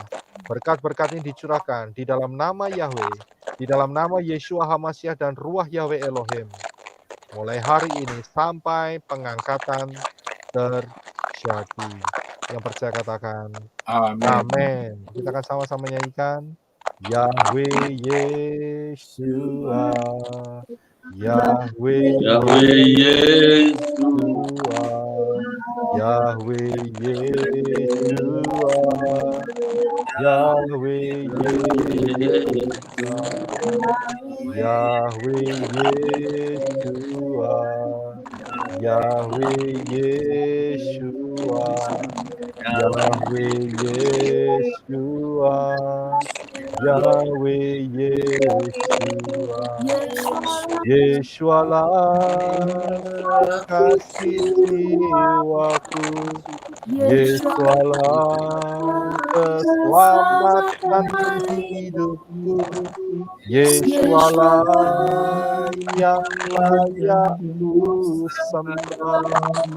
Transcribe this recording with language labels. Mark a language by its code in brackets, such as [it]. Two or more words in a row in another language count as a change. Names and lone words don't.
[id] Berkat-berkat ini dicurahkan di dalam nama Yahweh, di dalam nama [he] ישוע המשיח [id] dan [he] רוח יהוה אלוהים. [id] Mulai hari ini sampai pengangkatan terjadi. Yang percaya katakan amin. Kita akan sama-sama nyanyikan Yahweh Yeshua, Yahweh Yeshua, Yahweh Yeshua, Yahweh Yeshua, Yahweh Yeshua, Yahweh Yeshua, Yahweh Yeshua, Yahweh Yeshua, Yeshualah kasih jiwaku, Yeshualah keselamatan hidupku, Yeshualah yang layak ku sembah.